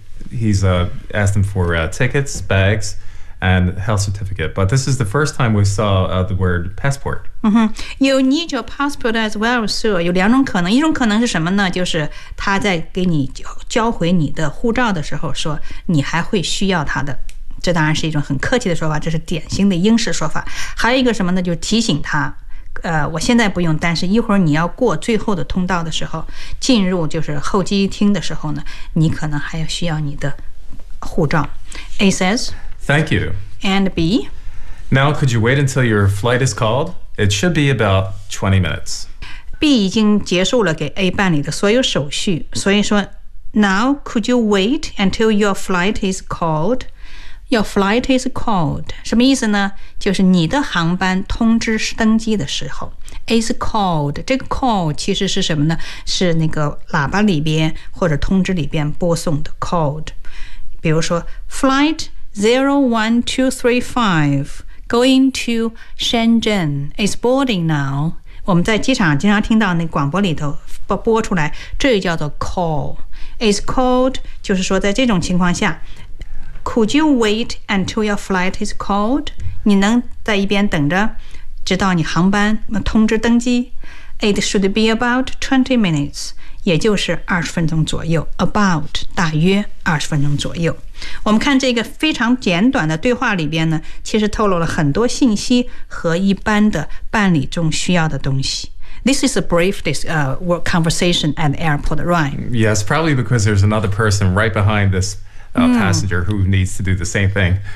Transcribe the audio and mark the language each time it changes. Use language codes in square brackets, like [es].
[en] He's asked them for tickets, bags, and health certificate. But this is the first time we saw the word passport. You need your passport as well, sir. [zh] 有两种可能。一种可能是什么呢？就是他在给你交回你的护照的时候说你还会需要他的。这当然是一种很客气的说法，这是典型的英式说法。还有一个什么呢？就是提醒他，我现在不用，但是一会儿你要过最后的通道的时候，进入就是候机厅的时候呢，你可能还要需要你的护照。 [en] A says, "Thank you." And B, "Now could you wait until your flight is called? It should be about 20 minutes." [zh] B 已经结束了给 A 办理的所有手续，所以说 ， [en] Now could you wait until your flight is called? Your flight is called. [zh] 什么意思呢？就是你的航班通知登机的时候 [en] is called. [zh] 这个 call 其实是什么呢？是那个喇叭里边或者通知里边播送的 called. 比如说 [en] Flight 01235 going to Shenzhen is boarding now. [zh] 我们在机场经常听到那广播里头播出来，这叫做 call. [en] It's called, [zh] 就是说在这种情况下， [en] Could you wait until your flight is called? [zh] 你能在一边等着，直到你航班通知登机。 [en] It should be about 20 minutes, [zh] 也就是20分钟左右。 About, 大约20分钟左右。我们看这个非常简短的对话里边呢，其实透露了很多信息和一般的办理中需要的东西。 [en] This is a brief conversation at the airport, right? Yes, probably because there's another person right behind this. Passenger who needs to do the same thing.